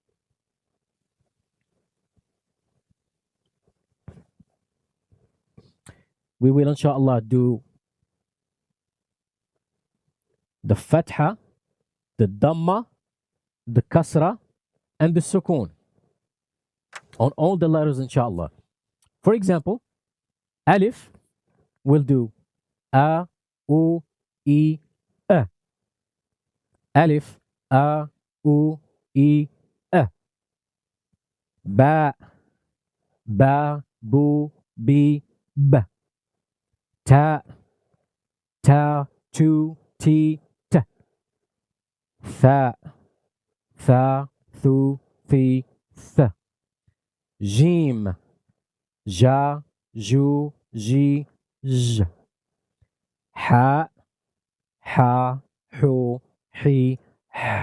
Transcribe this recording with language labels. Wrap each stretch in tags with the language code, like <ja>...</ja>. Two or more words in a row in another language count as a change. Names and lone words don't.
<en>We will, inshallah, do the fatha, the damma, the kasra, and the sukun on all the letters, inshallah. For example, alif will do a, u, I, a.</en> <ar>ألف، أَ، أُ، إِ, أْ. باء، بَ، بُ، بِ، بْ. تاء، تَ, تُ، تِ، تْ. ثاء، ثَ، ثُ، ثِ، ثْ. جيم، جَ، جُ، جِ، جْ. حاء، حَ، حُ، حِ، حْ.</ar>